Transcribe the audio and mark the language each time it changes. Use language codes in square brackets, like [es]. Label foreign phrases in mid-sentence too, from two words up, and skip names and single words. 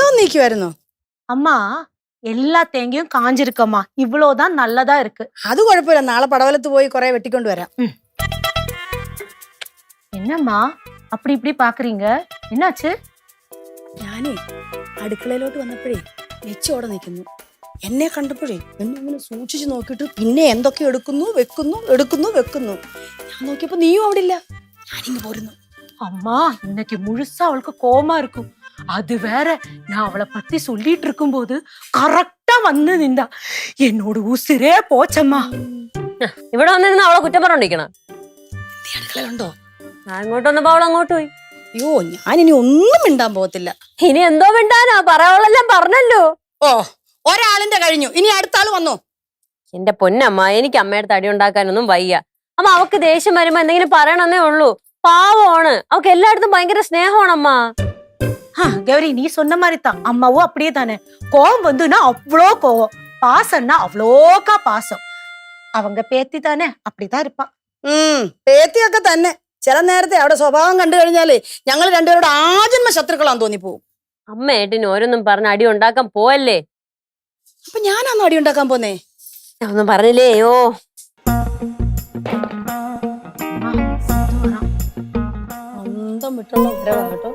[ml] ഇരിക്കുവായിരുന്നോ? [ta] அம்மா எல்லா தேங்காயும் காஞ்சிருக்கம்மா, இவ்வளவுதான் நல்லதா இருக்கு. [ml] അത് കുഴപ്പമില്ല, നാളെ പടവലത്ത് പോയി കുറെ വെട്ടിക്കൊണ്ട് വരാം. [ta] என்னம்மா அப்படி இப்படி பாக்குறீங்க, என்னாச்சு? [ml] ഞാനേ അടുക്കളയിലോട്ട് വന്നപ്പോഴേ വെച്ചോടെ നിൽക്കുന്നു. എന്നെ കണ്ടപ്പോഴേ എന്നെ ഇങ്ങനെ സൂക്ഷിച്ചു നോക്കിയിട്ട് പിന്നെ എന്തൊക്കെ എടുക്കുന്നു വെക്കുന്നു. ഞാൻ നോക്കിയപ്പോ നീയും അവിടെ ഇല്ല. ഞാനിങ്ങ് പോരുന്നു. [ta] அம்மா இன்னைக்கு முழுசா அவளுக்கு கோவமா இருக்கும். அது வேற, நான் அவளை பத்தி சொல்லிட்டு இருக்கும்போது கரெக்டா வந்து நின்றா. என்னோட உசிரே போச்சம்மா. [ml] ഇവിടെ വന്നിരുന്ന അവളെ കുറ്റം പറഞ്ഞോണ്ടിരിക്കണ. നീ അടുക്കളയിലുണ്ടോ? ഞാൻ അങ്ങോട്ട് വന്നപ്പോ അവൾ അങ്ങോട്ട് പോയി. അയ്യോ, ഞാനിനി ഒന്നും മിണ്ടാൻ പോകത്തില്ല. ഇനി എന്തോ മിണ്ടാനാ, പറയാവളെല്ലാം പറഞ്ഞല്ലോ. ഓ, ഒരാളിന്റെ കഴിഞ്ഞു, ഇനി അടുത്ത ആള് വന്നോ? എന്റെ പൊന്നമ്മ, എനിക്ക് അമ്മയുടെ തടി ഉണ്ടാക്കാനൊന്നും വയ്യ. അമ്മ അവക്ക് ദേഷ്യം വരുമ്പോ എന്തെങ്കിലും പറയണമെന്നേ ഉള്ളൂ. പാവമാണ്, അവക്ക് എല്ലായിടത്തും ഭയങ്കര സ്നേഹമാണ് അമ്മ. [ta] கௌரி, நீ சொன்ன மாதிரி தான், அம்மாவும் அப்படியே தானே. கோவம் வந்துன்னா அவ்வளோ கோவம், பாசம்னா அவ்வளோக்கா பாசம். அவங்க பேத்தி தானே, அப்படிதான் இருப்பா. [ml] പേത്തിയൊക്കെ തന്നെ. ചില നേരത്തെ അവിടെ സ്വഭാവം കണ്ടു കഴിഞ്ഞാലേ ഞങ്ങൾ രണ്ടുപേരോട് ആജന്മ ശത്രുക്കളാന്ന് തോന്നിപ്പോവും. അമ്മയായിട്ടിന് ഓരോന്നും പറഞ്ഞ് അടി ഉണ്ടാക്കാൻ പോവല്ലേ. അപ്പൊ ഞാനാണോ അടി ഉണ്ടാക്കാൻ പോന്നേ? ഞാൻ ഒന്നും പറഞ്ഞില്ലേ. അയ്യോ, അന്തം വിട്ടുള്ള ഉത്തരവാട്ടോ.